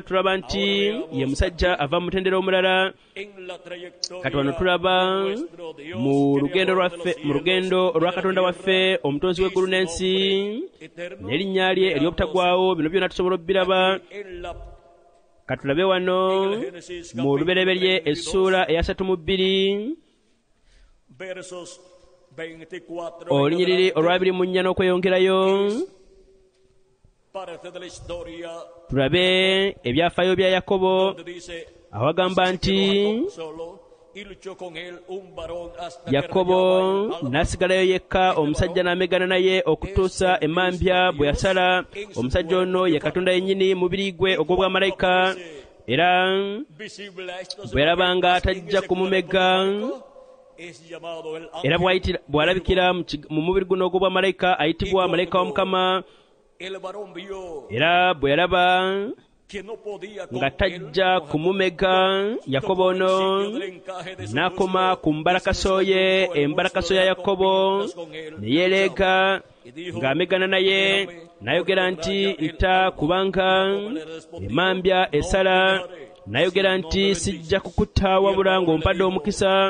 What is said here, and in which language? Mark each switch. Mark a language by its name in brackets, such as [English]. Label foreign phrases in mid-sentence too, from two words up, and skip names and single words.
[Ganda] Tulaba nti ye musajja ava mu mutendera omulala. Kati wano tulaba mu lugendo olwa katonda waffe omutonzi w'eggulu n'ensi n'erinnya lye ery'obutagwawo. Bino byonna tusobola obbiraba. Katulabe wano mu lubereberye essula eya 32 olunyiriri olwa 24 n'okweyongerayo. [Spanish] parte de la historia [Ganda] tulabe ebyafaayo bya Yakobo [Spanish] donde dice [Ganda] aho agamba nti [Spanish] solo y luchó con él un varón hasta [Ganda] Yakobo [Spanish] que rayaba el alba. [Ganda] n'asigalayo yekka omusajja n'amegana naye okutuusa emmambya bwe yasala. Omusajja ono ye Katonda yennyini mubiri gwe ogw'obwamalayika, era [Spanish] Visible a estos [Ganda] bwe yalabanga [Spanish] varones en [Ganda] tajja [Spanish] ese [Ganda] kumumega, [Spanish] cuerpo es llamado el [Ganda] era [Spanish] ángel. [Ganda] bw'alabikira mu mubiri guno ogw'obwamalayika ayitibwa malayika wa Mukama. [Spanish] El varón vio [Ganda] Era bwe yalaba [Spanish] que no podía con [Ganda] nga [Spanish] él, [Ganda] tajja kumumega, Yakobo ono n'akoma ku mbalakaso ye, embalakaso ya Yakobo ne yeeleega ng'amegana naye, n'ayogera nti nta kubanga emmambya esala, n'ayogera nti sijja kukutta wabula ng'ompadde omukisa.